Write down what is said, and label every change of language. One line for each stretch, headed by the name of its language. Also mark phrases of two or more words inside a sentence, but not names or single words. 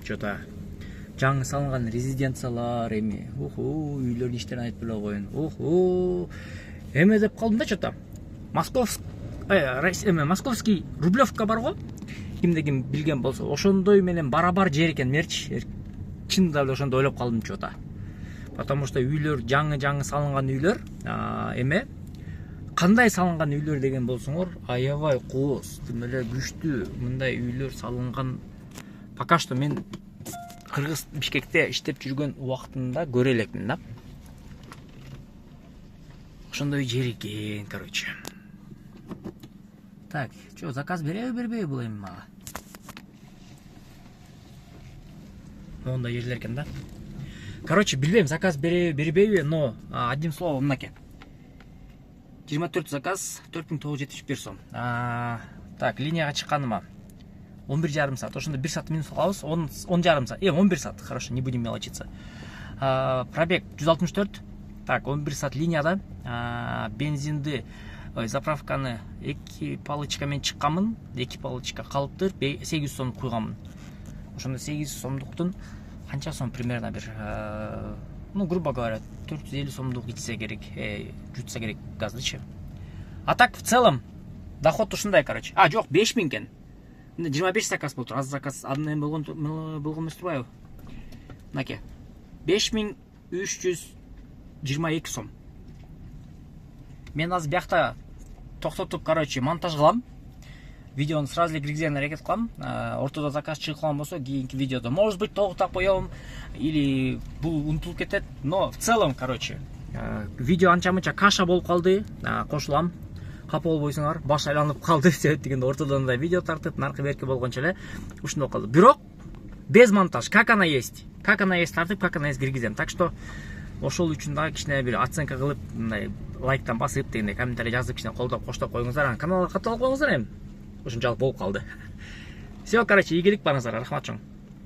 Kyrgyz: Чота жаңы салынган резиденциялар эми. Үйлөрдүн иштерин айтып эле коеюн. Эме деп калдым да чота. Московский Рублевка бар го. Кимде ким билген болсо, ошондой менен барабар жер экен мерч. Чында эле ошондо ойлоп калдым чота.
Russian: Потому что
Kyrgyz: үйлөр жаңы салынган үйлөр, эме кандай салынган үйлөр деген болсоңор, аябай кооз, тим эле күчтүү мындай үйлөр салынган.
Russian: Пока что
Kyrgyz: мен Кыргыз Бишкекте иштеп жүргөн убактында көрө элекмин да. Ошондой жер экен, короче.
Russian: Так, что,
Kyrgyz: заказ бербей бул эми мага? Мондай жерлер экен да. Короче, билбейм, заказ бербейби,
Russian: но одним словом мынаке.
Kyrgyz: 24 заказ, 4971 сом. Так, линияга чыкканыма 11,5 саат. Ошондо 1 саат минус алабыз, 10,5 саат. 11 саат,
Russian: хорошо, не будем мелочиться.
Kyrgyz: Пробег 164. Так, 11 саат линияда. Бензинди, заправканы 2 палычка менен чыкканмын. 2 палычка калыптыр, 800 сом куйганмын. Ошондо 800 сомдуктун канча сом примерно бир,
Russian: грубо говоря,
Kyrgyz: 450 сомдук ичсе керек, жутса керек газдычы.
Russian: А так в целом доход ушундай, короче.
Kyrgyz: Жок, 5000 экен. 25 заказ болду. Аз заказ адын болгон эмес турбайбы? Мынаке. 5322 сом. Мен азыр биякта токтотуп, короче, монтаж кылам. Видеону сразу эле киргизгенге аракет кылам. Ортодо заказ чыгып калган болсо, кийинки видеодо
Russian: может быть
Kyrgyz: токтоп коем или бул унутулуп кетет.
Russian: Но в целом, короче,
Kyrgyz: видео анча-мынча каша болуп калды. Кошулам. Капа болбойсуңар, баш айланып калды себеп дегенде ортодон да видео тартып, наркы берки болгончо эле ушундай калды.
Russian: Бирок без монтаж, как она есть тартып, как она есть киргизем. Так что
Kyrgyz: ошол үчүн да кичине бир оценка кылып, мындай лайктан басып, дегендей комментарий жазып, кичине колдоп, коштоп коюңуздар. Каналга катталып коюңуздар эми. Ушунчалык болуп калды.
Russian: Все, короче,
Kyrgyz: ийгилик барыңыздар, рахмат чоң.